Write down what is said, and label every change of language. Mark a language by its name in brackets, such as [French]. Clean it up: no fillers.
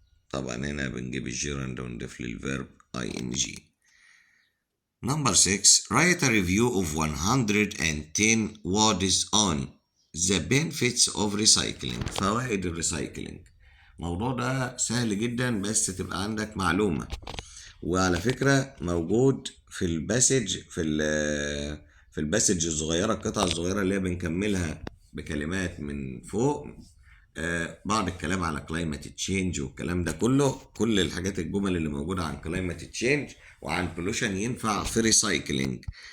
[Arabic] طبعا هنا بنجيب الجيرند ونضيف للفيرب ing. [English] number 6 write a review of 110 words on the benefits of recycling. [Arabic] فوائد الريسايكلينج. الموضوع ده سهل جدا بس تبقى عندك معلومة، وعلى فكرة موجود في الباسج في الباسج الصغيرة، القطعة الصغيرة اللي هي بنكملها بكلمات من فوق. بعض الكلام على climate change والكلام ده كله، كل الحاجات الجمل اللي موجودة عن climate change وعن pollution ينفع في ريسايكلينج.